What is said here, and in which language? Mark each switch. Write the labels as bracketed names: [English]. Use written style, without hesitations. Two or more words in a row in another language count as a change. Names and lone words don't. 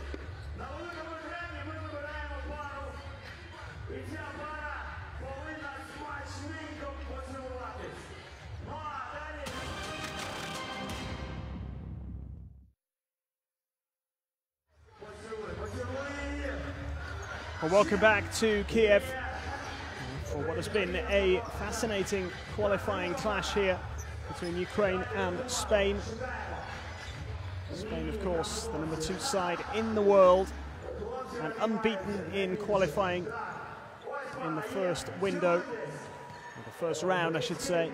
[Ukrainian] На великому екрані ми вибираємо пару, і ця пара повинна смачненько поцілуватись. Ну а далі... Поцілуй її! [English] Well, welcome back to Kiev for what has been a fascinating qualifying clash here between Ukraine and Spain. Spain, of course, the number 2 side in the world and unbeaten in qualifying in the first window, or the first round, I should say.